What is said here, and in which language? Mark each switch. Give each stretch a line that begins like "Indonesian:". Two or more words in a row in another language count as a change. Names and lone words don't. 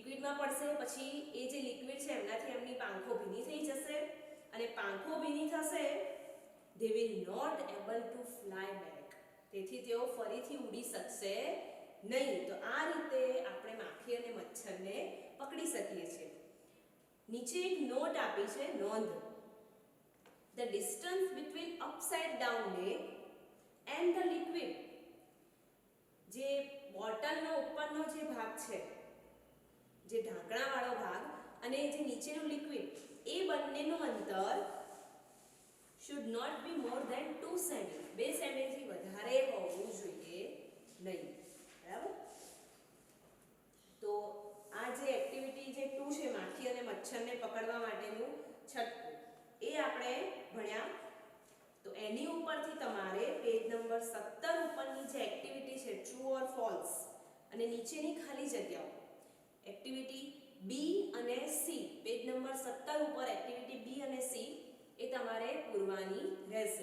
Gujarati: ભીનવા પડશે, પછી એ જે લિક્વિડ છે એમનાથી એમની પાંખો ભીની થઈ જશે અને પાંખો ભીની થશે,
English: they will not able to fly back.
Gujarati: તેથી તેઓ ફરીથી ઉડી શકશે નહીં. તો આ રીતે આપણે માખી અને મચ્છરને પકડી શકીએ છીએ. નીચે એક નોટ આપી છે, નોંધ.
English: The distance between upside down leg and the liquid,
Gujarati: જે બોટલનો ઉપરનો જે ભાગ છે, જે ઢાંકણાવાળો ભાગ અને જે નીચેનું લિક્વિડ, એ બંનેનું અંતર
English: should not be more than 2 cm.
Gujarati: 2 cm થી વધારે હોવું જોઈએ નહીં. બરાબર? તો આ જે એક્ટિવિટી જે 2 છે, માખી અને મચ્છરને પકડવા માટેનું છટકું, એ આપણે ભણ્યા. તો એની ઉપરથી તમારે
English: page number
Gujarati: 17 ઉપરની જે એક્ટિવિટી છે,
English: true or false,
Gujarati: અને નીચેની ખાલી જગ્યાઓ, એક્ટિવિટી બી અને સી,
English: page number
Gujarati: 17 ઉપર એક્ટિવિટી બી અને સી એ તમારે પૂરવાની રહેશે.